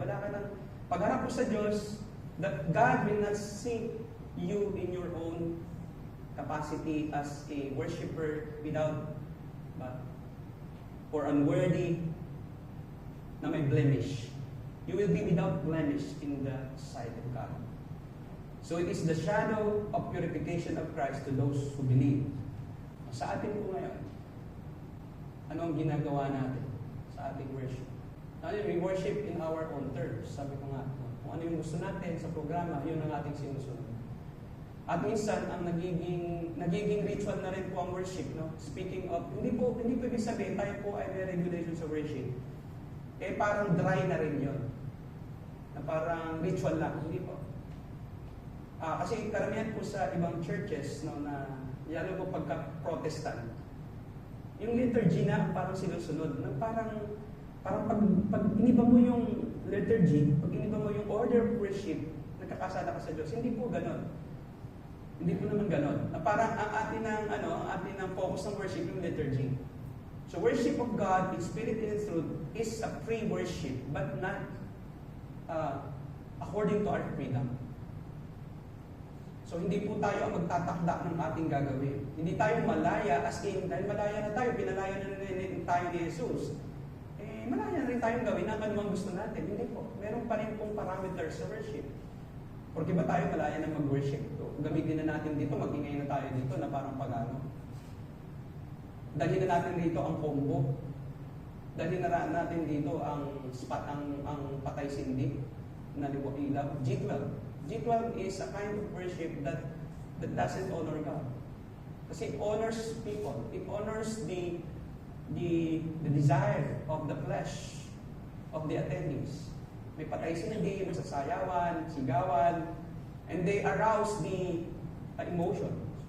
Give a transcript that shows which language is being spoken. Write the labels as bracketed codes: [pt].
[tl] Wala ka ng pagharap mo sa Diyos, [en] that God will not see you in your own capacity as a worshiper without or unworthy na may blemish. You will be without blemish in the sight of God. So it is the shadow of purification of Christ to those who believe. [tl] Sa atin po ngayon, ano ang ginagawa natin sa ating worship? [en] We worship in our own terms. [tl] Sabi ko nga, kung ano yung gusto natin sa programa, yun ang ating sinusunod. At minsan, ang nagiging ritual na rin po ang worship. No? [en] Speaking of, [tl] hindi po ibig sabihin, tayo po ay may regulation sa worship. Parang dry na rin yun. Na parang ritual lang. Hindi po. Kasi karamihan po sa ibang churches, no, na lalo po pagka-Protestant, yung liturgy na parang sinusunod. Na parang pag iniba mo yung liturgy, pag iniba mo yung order of worship, nagkakasala ka sa Diyos. Hindi po ganon. Hindi po naman ganon. Na parang ang atin ng focus ng worship yung liturgy. [en] So worship of God in spirit and in truth is a free worship, but not according to our freedom. [tl] So hindi po tayo ang magtatakda ng ating gagawin. Hindi tayo malaya as in, dahil malaya na tayo, pinalaya na rin tayo ni Jesus. Malaya na rin tayong gawin ang anumang gusto natin. Hindi po. Meron pa rin pong parameters sa worship. Porque ba tayo malaya na mag-worship? So, gamitin na natin dito, mag-ingay na tayo dito na parang pagano. Dalhin na natin dito ang combo. Dalhin na natin dito ang spot, ang patay sindi na liwag ilaw. [en] G12. G12 is a kind of worship that doesn't honor God. Kasi it honors people. It honors the desire of the flesh of the attendees. [tl] May patay sindi, masasayawan, sigawan, [en] and they arouse the emotions.